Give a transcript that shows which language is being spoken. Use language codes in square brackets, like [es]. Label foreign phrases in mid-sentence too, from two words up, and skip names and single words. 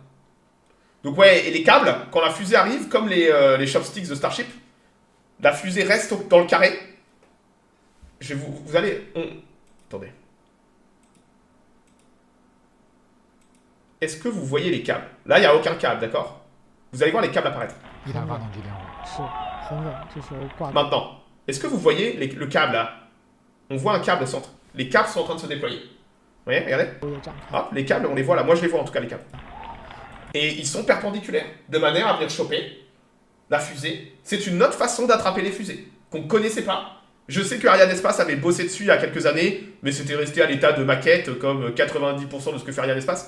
[fr] Donc ouais, et les câbles, quand la fusée arrive, comme les chopsticks de Starship, la fusée reste dans le carré. Je vais vous allez... Attendez. Est-ce que vous voyez les câbles? Là, il n'y a aucun câble, d'accord? Vous allez voir les câbles apparaître. [zh] 一台发动机点火。是很稳，这时候挂。 [fr] Maintenant, est-ce que vous voyez le câble là? On voit un câble au centre. Les câbles sont en train de se déployer. Vous voyez, regardez. Hop, les câbles, on les voit là. Moi, je les vois en tout cas, les câbles. Et ils sont perpendiculaires, de manière à venir choper la fusée. C'est une autre façon d'attraper les fusées, qu'on ne connaissait pas. Je sais que Ariane Espace avait bossé dessus il y a quelques années, mais c'était resté à l'état de maquette, comme 90% de ce que fait Ariane Espace.